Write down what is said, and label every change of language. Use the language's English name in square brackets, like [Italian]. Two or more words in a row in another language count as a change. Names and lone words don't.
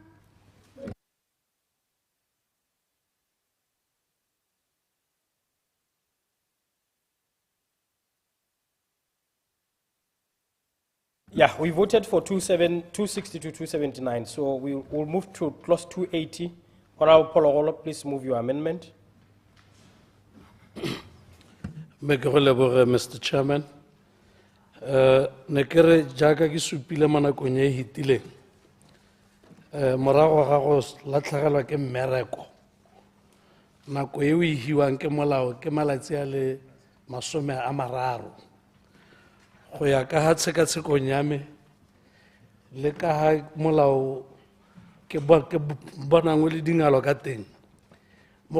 [English] Yeah, we voted for 260 to 279, so we will move to clause 280. Honorable Pologolo, please move your amendment. Mr. Chairman, [Tswana] nekere jaaka ke supile manakong e hitile morago ga go latlhegelwa ke mmereko nako e o e hiwang ke molao ke malatsi a le 30 go ya ka ha tshekatshekong ya me le ka ha molao ke bonang le dingalo ka teng mo